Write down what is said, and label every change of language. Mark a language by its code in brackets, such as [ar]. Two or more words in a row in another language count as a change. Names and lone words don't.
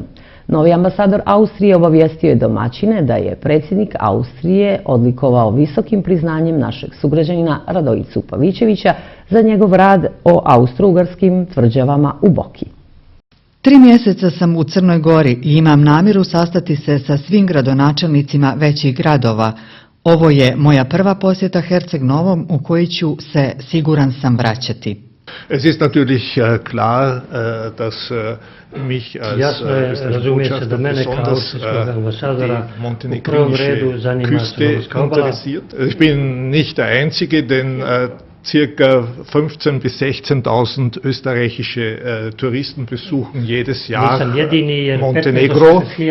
[sr] Novi ambasador Austrije obavijestio je domaćine da je predsjednik Austrije odlikovao visokim priznanjem našeg sugrađanina Radojicu Pavićevića za njegov rad o austro-ugarskim tvrđavama u Boki. 3 mjeseca sam u Crnoj Gori i imam namjeru sastati se sa svim gradonačelnicima većih gradova. Ovo je moja prva posjeta Herceg Novom u koji ću se, siguran sam, vraćati. [de] Es ist natürlich klar, dass mich als österreichischer Botschafter die montenegrinische Küste interessiert. Ich bin nicht der Einzige, denn circa 15.000 bis 16.000 österreichische Touristen besuchen jedes Jahr Montenegro.